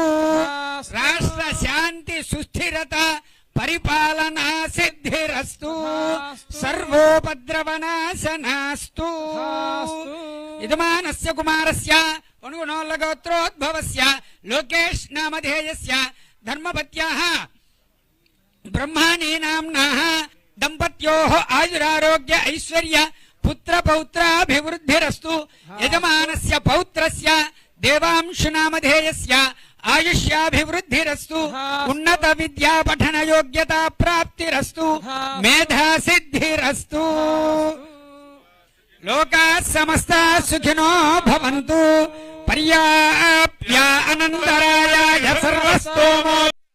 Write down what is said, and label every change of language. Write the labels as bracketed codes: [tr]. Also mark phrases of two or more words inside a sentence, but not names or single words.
[sa] राष्ट्र शांति सुस्थिरता परिपालना सिद्धिरस्तु। सर्वोपद्रवनाशनास्तु। यजमानस्य कुमारस्य अनुगुणोल्लगोत्रोद्भवस्य लोकेश नामधेयस्य ధర్మపత్యాః బ్రహ్మాణీ నామ్నాః దంపత్యోః ఆయురారోగ్య ఐశ్వర్య పుత్ర పౌత్రాభివృద్ధిరస్తు యజమానస్య పౌత్రస్య దేవాంశునామధేయస్య ఆయుష్యాభివృద్ధిరస్తు ఉన్నత విద్యా పఠన యోగ్యతా ప్రాప్తిరస్తు మేధా సిద్ధిరస్తు లోకాః సమస్తాః సుఖినో భవంతు పర్యాప్య అనంతరాయాయ సర్వస్తోమో